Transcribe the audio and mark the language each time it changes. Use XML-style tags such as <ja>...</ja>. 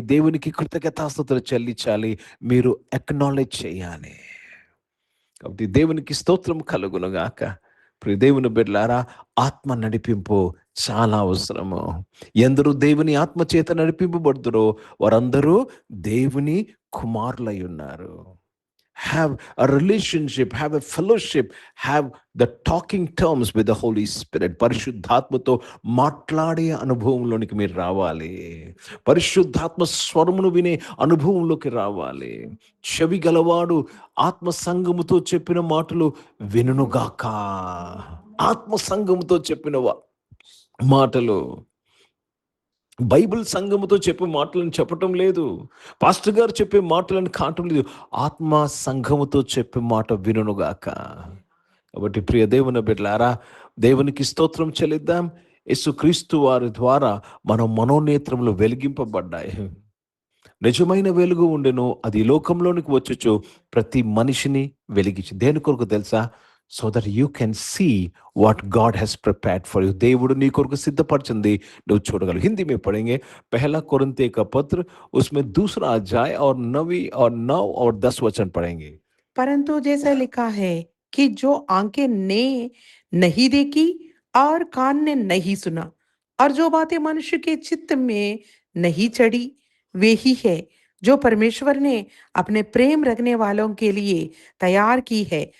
<te>దేవునికి కృతజ్ఞతాస్తుతులు చెల్లించాలి. మీరు అక్నాలెడ్జ్ చేయాలి. కాబట్టి దేవునికి స్తోత్రం కలుగునుగాక. ప్రియ దేవుని బిడ్డలారా, ఆత్మ నడిపింపు చాలా అవసరము. ఎందరూ దేవుని ఆత్మ చేత నడిపింపబడుతురో వారందరూ దేవుని కుమారులై ఉన్నారు.</te> <en>Have a relationship, have a fellowship, have the talking terms with the Holy Spirit.</en> <te>పరిశుద్ధాత్మతో మాట్లాడే అనుభవంలోనికి మీరు రావాలి. పరిశుద్ధాత్మ స్వరమును వినే అనుభవంలోకి రావాలి. చెవి గలవాడు ఆత్మ సంగముతో చెప్పిన మాటలు వినుగాక. ఆత్మ సంగముతో చెప్పిన మాటలు, బైబిల్ సంఘముతో చెప్పే మాటలను చెప్పటం లేదు, పాస్టర్ గారు చెప్పే మాటలను కావటం లేదు. ఆత్మ సంఘముతో చెప్పే మాట వినుగాక. కాబట్టి ప్రియ దేవుని బిడ్డలారా, దేవునికి స్తోత్రం చెల్లిద్దాం. యేసుక్రీస్తు వారి ద్వారా మన మనోనేత్రములు వెలిగింపబడ్డాయి. నిజమైన వెలుగు ఉండెను, అది లోకంలోనికి వచ్చుచు ప్రతి మనిషిని వెలిగించి. దేని కొరకు తెలుసా?</te> <en>So that you can see what God has prepared for you.</en> <te>దేవుడు నీ కొరకు సిద్ధపరిచింది నువ్వు చూడగలవు.</te> <hi>हिंदी में पढ़ेंगे पहला कोरिन्थियों का पत्र, उसमें 2 अध्याय और 9 और 10 वचन पढ़ेंगे. परंतु जैसा लिखा है कि जो आंखें ने नहीं देखी और कान ने नहीं सुना और जो बातें मनुष्य के चित्त में नहीं चढ़ी, वे ही है जो परमेश्वर ने अपने प्रेम रखने वालों के लिए तैयार की है।</hi>